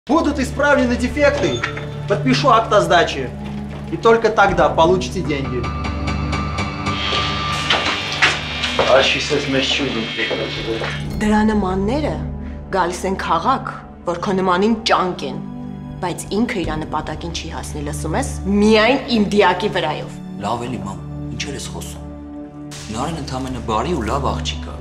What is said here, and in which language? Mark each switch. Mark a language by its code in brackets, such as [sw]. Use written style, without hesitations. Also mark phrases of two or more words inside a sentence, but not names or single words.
[ru] Будут исправлены дефекты, подпишу акт о сдаче. И только тогда получите деньги. [hy] Դրա նմանները գալիս են քաղաք, որ քո նմանին ճանկ են, բայց ինքը իր նպատակին չի հասնի, լսում ես, միայն իմ դիակի վրայով։ Լավ էլի մամ, ինչեր ես խոսում։ Նարին ընդամենը բարի ու լավ աղջիկ է։